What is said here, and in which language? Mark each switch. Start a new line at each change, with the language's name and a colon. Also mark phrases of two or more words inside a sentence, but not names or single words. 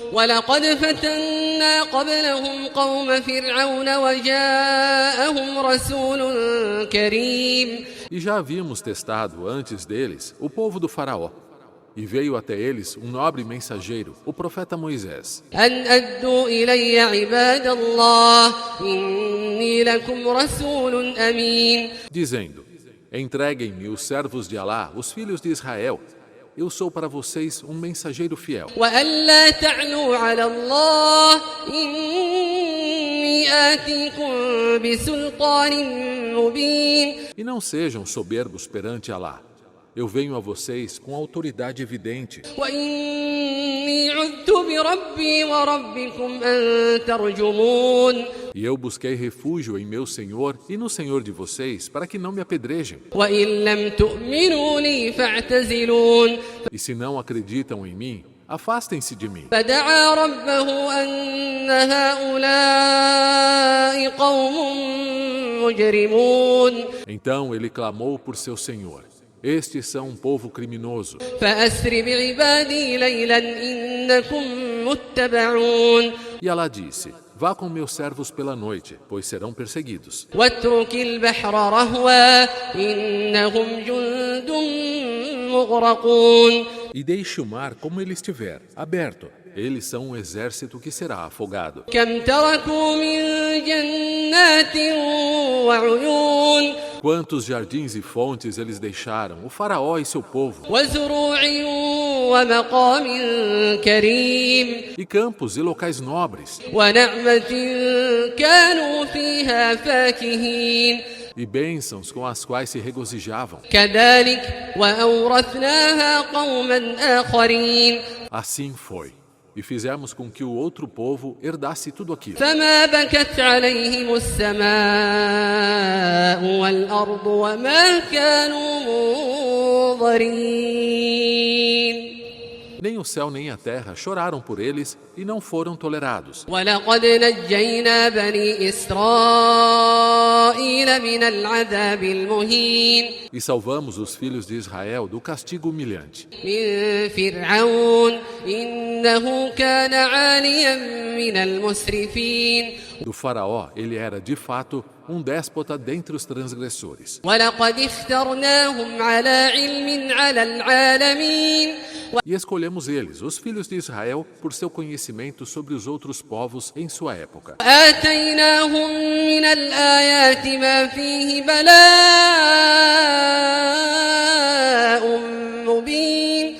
Arabic: ولقد فتنا قبلهم قوم فرعون وجاءهم رسول كريم.
Portuguese: E já havíamos testado antes deles o povo do faraó. E veio até eles um nobre mensageiro, o profeta Moisés.
Arabic: أن أدوا إلي عباد الله إني لكم رسول أمين.
Portuguese: Dizendo: entreguem-me os servos de Alá, os filhos de Israel. Eu sou para vocês um mensageiro fiel.
Arabic: وأن لا تعلوا على الله إني آتيكم بسلطان مبين.
Portuguese: E não sejam soberbos perante Alá. Eu venho a vocês com autoridade evidente.
Arabic: وإني عذت بربي وربكم أن ترجمون.
Portuguese: E eu busquei refúgio em meu Senhor e no Senhor de vocês para que não me apedrejem.
Arabic: وإن لم تؤمنوا لي فاعتزلون.
Portuguese: E se não acreditam em mim, afastem-se de mim.
Arabic: فدعا ربه أن هؤلاء قوم مجرمون.
Portuguese: Então ele clamou por seu Senhor. Estes são um povo criminoso.
Arabic: فأسر بعبادي ليلا إنكم متبعون.
Portuguese: E Alá disse: vá com meus servos pela noite, pois serão perseguidos.
Arabic: واترك البحر رهوا إنهم جند مغرقون.
Portuguese: E deixe o mar como ele estiver, aberto. Eles são um exército que será afogado.
Arabic: كم تركوا من جنات وعيون.
Portuguese: Quantos jardins e fontes eles deixaram, o faraó e seu povo.
Arabic: وزروع ومقام كريم.
Portuguese: E campos e locais nobres.
Arabic: ونعمة كانوا فيها فاكهين.
Portuguese: E bênçãos com as quais se regozijavam.
Arabic: كذلك وأورثناها قوما آخرين.
Portuguese: Assim foi. E fizemos com que o outro povo herdasse tudo aquilo.
Arabic: فما بكت عليهم السماء والأرض وما كانوا منظرين.
Portuguese: Nem o céu nem a terra choraram por eles e não foram tolerados.
Arabic: ولقد نجينا بني إسرائيل من العذاب المهين.
Portuguese: E salvamos os filhos de Israel do castigo humilhante.
Arabic: من فرعون إنه كان عاليا من المسرفين.
Portuguese: Do faraó, ele era, de fato, um déspota dentre os transgressores.
Arabic: ولقد اخترناهم على علم على العالمين.
Portuguese: E escolhemos eles, os filhos de Israel, por seu conhecimento sobre os outros povos em sua época.
Arabic: آتيناهم من الآيات ما فيه بلاء مبين.